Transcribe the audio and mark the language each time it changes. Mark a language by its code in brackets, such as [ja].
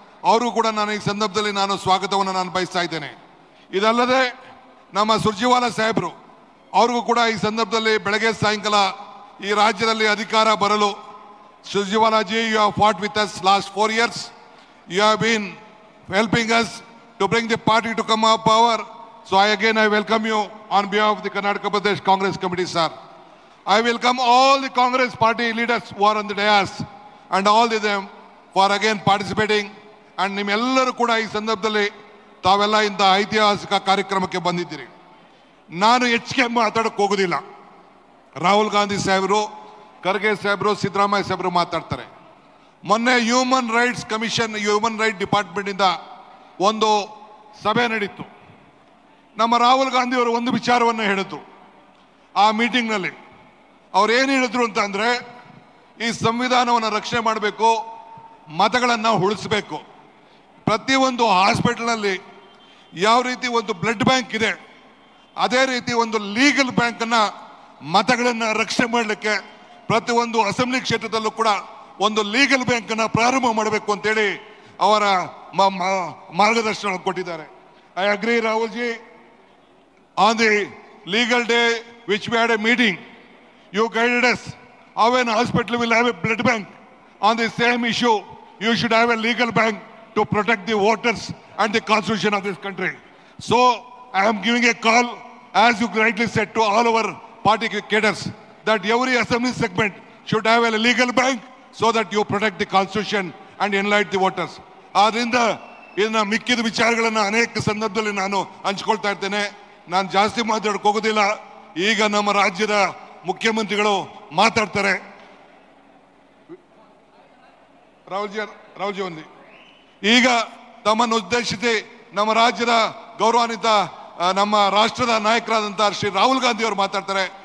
[kn] ಅವರು ಕೂಡ ನಾನು ಈ ಸಂದರ್ಭದಲ್ಲಿ ನಾನು ಸ್ವಾಗತವನ್ನು ನಾನು ಬಯಸ್ತಾ ಇದ್ದೇನೆ. ಇದಲ್ಲದೆ ನಮ್ಮ ಸುರ್ಜೇವಾಲಾ ಸಾಹೇಬರು ಅವ್ರಿಗೂ ಕೂಡ ಈ ಸಂದರ್ಭದಲ್ಲಿ ಬೆಳಗ್ಗೆ ಸಾಯಂಕಾಲ ಈ ರಾಜ್ಯದಲ್ಲಿ ಅಧಿಕಾರ ಬರಲು, Surjewala ji, [en] You have fought with us last 4 years. You have been helping us to bring the party to come up power. So I welcome you on behalf of the Karnataka Pradesh Congress Committee, sir. I welcome all the Congress party leaders who are on the dais and all of them for again participating. [kn] And ನಿಮ್ಮೆಲ್ಲರೂ ಕೂಡ ಈ ಸಂದರ್ಭದಲ್ಲಿ ತಾವೆಲ್ಲ ಇಂಥ ಐತಿಹಾಸಿಕ ಕಾರ್ಯಕ್ರಮಕ್ಕೆ ಬಂದಿದ್ದೀರಿ. ನಾನು ಹೆಚ್ಚಿಗೆ ಮಾತಾಡಕ್ಕೆ ಹೋಗೋದಿಲ್ಲ. ರಾಹುಲ್ ಗಾಂಧಿ ಸಾಹೇಬರು, ಖರ್ಗೆ ಸಾಹೇಬರು, ಸಿದ್ದರಾಮಯ್ಯ ಸಾಹೇಬರು ಮಾತಾಡ್ತಾರೆ. ಮೊನ್ನೆ human rights commission, human right department ಇಂದ ಒಂದು ಸಭೆ ನಡೀತು. ನಮ್ಮ ರಾಹುಲ್ ಗಾಂಧಿ ಅವರು ಒಂದು ವಿಚಾರವನ್ನು ಹೇಳಿದ್ರು ಆ ಮೀಟಿಂಗ್ನಲ್ಲಿ. ಅವ್ರು ಏನು ಹೇಳಿದ್ರು ಅಂತ ಅಂದ್ರೆ, ಈ ಸಂವಿಧಾನವನ್ನು ರಕ್ಷಣೆ ಮಾಡಬೇಕು, ಮತಗಳನ್ನು ಉಳಿಸಬೇಕು. ಪ್ರತಿಯೊಂದು ಹಾಸ್ಪಿಟಲ್ನಲ್ಲಿ ಯಾವ ರೀತಿ ಒಂದು ಬ್ಲಡ್ ಬ್ಯಾಂಕ್ ಇದೆ, ಅದೇ ರೀತಿ ಒಂದು ಲೀಗಲ್ ಬ್ಯಾಂಕನ್ನು, ಮತಗಳನ್ನು ರಕ್ಷಣೆ ಮಾಡಲಿಕ್ಕೆ ಪ್ರತಿಯೊಂದು ಅಸೆಂಬ್ಲಿ ಕ್ಷೇತ್ರದಲ್ಲೂ ಕೂಡ ಒಂದು ಲೀಗಲ್ ಬ್ಯಾಂಕನ್ನು ಪ್ರಾರಂಭ ಮಾಡಬೇಕು ಅಂತೇಳಿ ಅವರ ಮಾರ್ಗದರ್ಶನ ಕೊಟ್ಟಿದ್ದಾರೆ. [en] I agree Rahul ji. On the legal day which we had a meeting, you guided us how an hospital will have a blood bank. On the same issue, you should have a legal bank to protect the voters and the constitution of this country. So I am giving a call, as you rightly said, to all our party cadres, that every assembly segment should have a legal bank so that you protect the constitution and enlighten the voters. [kn] ಆದ್ರಿಂದ ಇದನ್ನ ಮಿಕ್ಕಿದ ವಿಚಾರಗಳನ್ನು ಅನೇಕ ಸಂದರ್ಭದಲ್ಲಿ ನಾನು ಹಂಚ್ಕೊಳ್ತಾ ಇರ್ತೇನೆ. ನಾನು ಜಾಸ್ತಿ ಮಾತಾಡಕ್ಕೆ ಹೋಗೋದಿಲ್ಲ. ಈಗ ನಮ್ಮ ರಾಜ್ಯದ ಮುಖ್ಯಮಂತ್ರಿಗಳು ಮಾತಾಡ್ತಾರೆ. ರಾಹುಲ್ ಜಿ ಒಂದು ಈಗ ತಮ್ಮನ್ನು ಉದ್ದೇಶಿಸಿ ನಮ್ಮ ರಾಜ್ಯದ ಗೌರವಾನ್ವಿತ ನಮ್ಮ ರಾಷ್ಟ್ರದ ನಾಯಕರಾದಂತಹ ಶ್ರೀ ರಾಹುಲ್ ಗಾಂಧಿ ಅವರು ಮಾತಾಡ್ತಾರೆ.